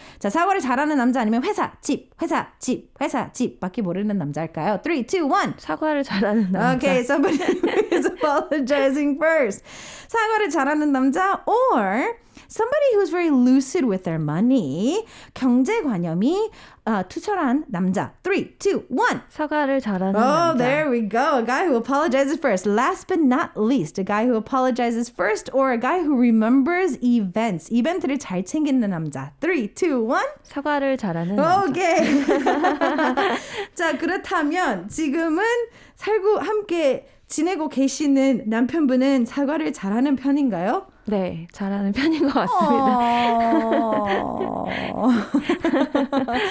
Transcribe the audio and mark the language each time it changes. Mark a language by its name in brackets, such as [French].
[Korean] 자, 사과를 잘하는 남자 아니면 회사, 집, 회사, 집, 회사, 집 밖에 모르는 남자일까요? [English] 3, 2, 1. [Korean] 사과를 잘하는 남자. [English] Okay, somebody who is apologizing first. [Korean] 사과를 잘하는 남자 [English] or somebody who's very lucid with their money. [Korean] 경제관념이 투철한 남자. [English] 3, 2, 1. [Korean] 사과를 잘하는 [English] Oh, [Korean] 남자. [English] there we go. A guy who apologizes first. Last but not least, a guy who apologizes first or a guy who remembers events. [Korean] 이벤트를 잘 챙기는 남자. [English] 3, 2, 1. [Korean] 사과를 잘하는 남자. [English] 오케이. [Korean] 자, 그렇다면 지금은 살고 함께 지내고 계시는 남편분은 사과를 잘하는 편인가요? 네, 잘하는 편인 것 같습니다.